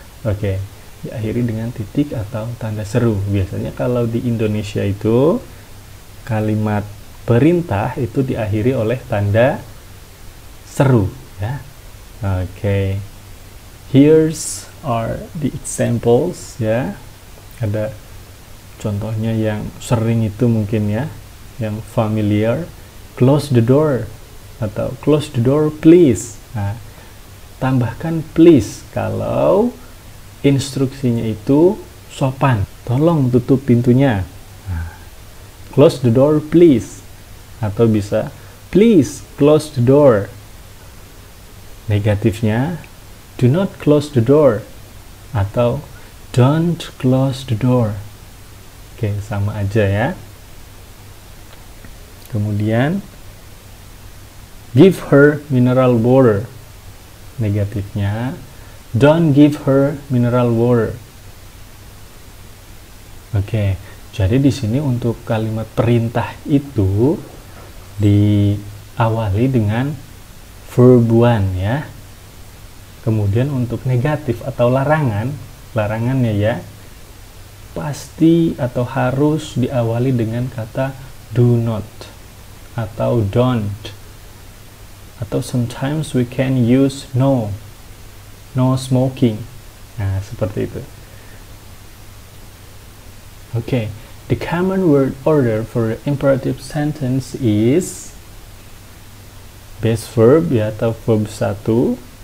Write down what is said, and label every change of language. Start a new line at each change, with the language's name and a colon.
Indonesian: Oke, diakhiri dengan titik atau tanda seru. Biasanya kalau di Indonesia itu kalimat perintah itu diakhiri oleh tanda seru ya. Oke.
English: Here's are the examples ya.
Indonesian: Ada contohnya yang sering itu mungkin ya, yang familiar.
English: Close the door atau close the door please.
Indonesian: Nah, tambahkan please kalau instruksinya itu sopan. Tolong tutup pintunya.
English: Nah, close the door please.
Indonesian: Atau bisa
English: please close the door. Negatifnya do not close the door atau don't close the door.
Indonesian: Oke, sama aja ya.
English: Kemudian give her mineral water. Negatifnya don't give her mineral water.
Indonesian: Oke, jadi di sini untuk kalimat perintah itu diawali dengan verb one ya. Kemudian untuk negatif atau larangannya ya, pasti atau harus diawali dengan kata do not atau don't.
English: Atau sometimes we can use no smoking.
Indonesian: Nah, seperti itu.
English: Okay, the common word order for the imperative sentence is base verb ya, atau verb 1.